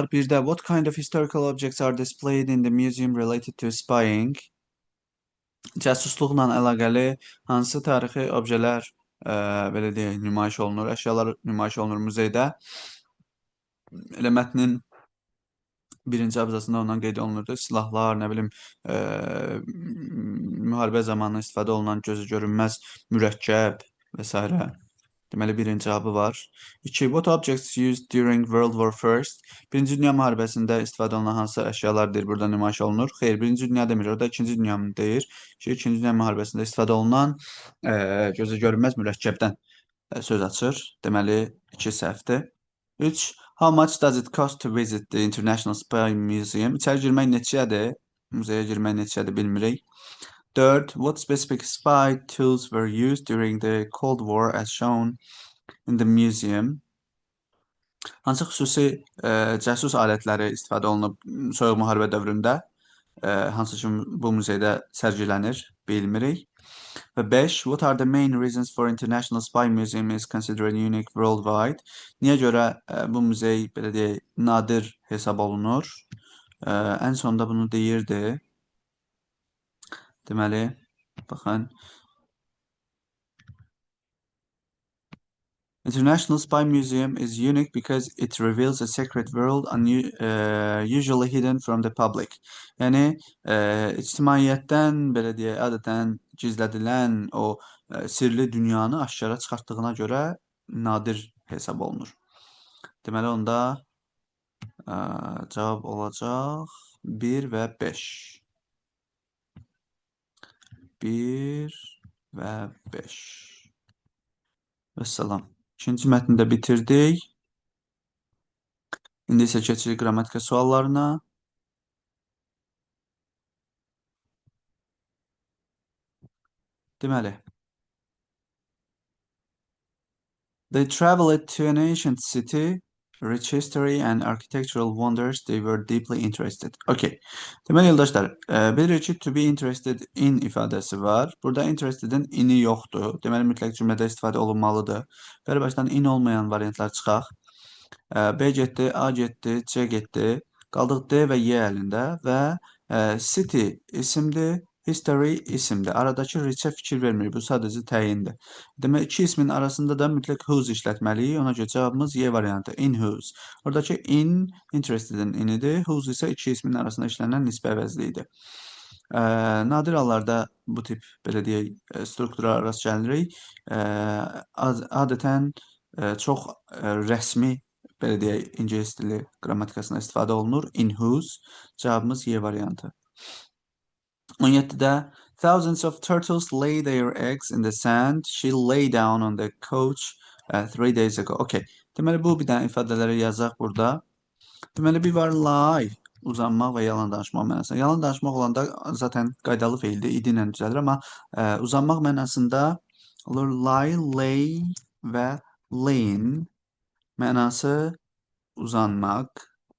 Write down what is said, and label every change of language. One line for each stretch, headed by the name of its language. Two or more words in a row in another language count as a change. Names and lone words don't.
Azerbaijani: Bir də,
English: what kind of historical objects are displayed in the museum related to spying?
Azerbaijani: Cəsusluqla əlaqəli hansı tarixi objelər, belə deyək, nümayiş olunur, əşyalar nümayiş olunur muzeydə? Elə mətnin birinci abzasında ondan qeyd olunurdu. Silahlar, nə bilim, müharibə zamanı istifadə olunan gözü görünməz mürəkkəb və s. Deməli, birinci cavabı var. 2.
English: What objects used during World War First?
Azerbaijani: Birinci Dünya müharibəsində istifadə olunan hansı əşyalardır burada nümayiş olunur? Xeyr, birinci dünya demir, orada ikinci dünyanı deyir. İkinci Dünya müharibəsində istifadə olunan gözə görünməz mürəkkəbdən söz açır. Deməli, 2 səhvdir. 3.
English: How much does it cost to visit the International Spy Museum?
Azerbaijani: İçəri girmək neçədir? Muzeyə girmək neçədir bilmirik. 4.
English: What specific spy tools were used during the Cold War as shown in the museum?
Azerbaijani: Hansı xüsusi cəsus alətləri istifadə olunub soyuq müharibə dövründə? Hansı ki bu muzeydə sərgilənir, bilmirik. Və 5.
English: What are the main reasons for International Spy Museum is considered unique worldwide?
Azerbaijani: Niyə görə bu muzey belə deyək, nadir hesab olunur? Ən sonda bunu deyirdi. Deməli, baxın.
English: International Spy Museum is unique because it reveals a secret world usually hidden from the public.
Azerbaijani: Yəni ictimaiyyətdən belə deyək, adətən gizlədilən o sirli dünyanı aşkara çıxartdığına görə nadir hesab olunur. Deməli onda cavab olacaq 1 və 5. 1 və 5. Vəssalam. İkinci mətni də bitirdik. İndi isə keçirik qrammatika suallarına. Deməli,
English: they traveled to an ancient city, rich history and architectural wonders. They were deeply interested.
Azerbaijani: Okay. Deməli, yoldaşlar, bilirik ki,
English: to be interested in
Azerbaijani: ifadəsi var. Burada interested'in in'i yoxdur. Deməli, mütləq cümlədə istifadə olunmalıdır. Bəli, başdan in olmayan variantlar çıxaq. B getdi, A getdi, C getdi. Qaldıq D və Y əlində və city isimdir, history isimdir. Aradakı reach-ə fikir vermirik. Bu sadəcə təyindir. Demək, iki ismin arasında da mütləq whose işlətməliyik. Ona görə cavabımız Y variantı.
English: In whose.
Azerbaijani: Oradakı in interested-in inidir. Whose isə iki ismin arasında işlənən nisbə əvəzliyidir. Nadir hallarda bu tip belə deyək, struktura rast gəlirik. Adətən çox rəsmi belə deyək, ingilis dili qrammatikasında istifadə olunur.
English: In whose.
Azerbaijani: Cavabımız Y variantı.
English: 17-də thousands of turtles lay their eggs in the sand. She lay down on the couch 3 days ago.
Azerbaijani: Okay. Deməli, bu bir dənə ifadələri yazaq burada. Deməli, bir var lie, uzanmaq və yalan danışmaq mənasında. Yalan danışmaq olanda zaten qaydalı feildir, idi ilə düzəlir, amma uzanmaq mənasında olur lie, lay və laying mənası uzanmaq.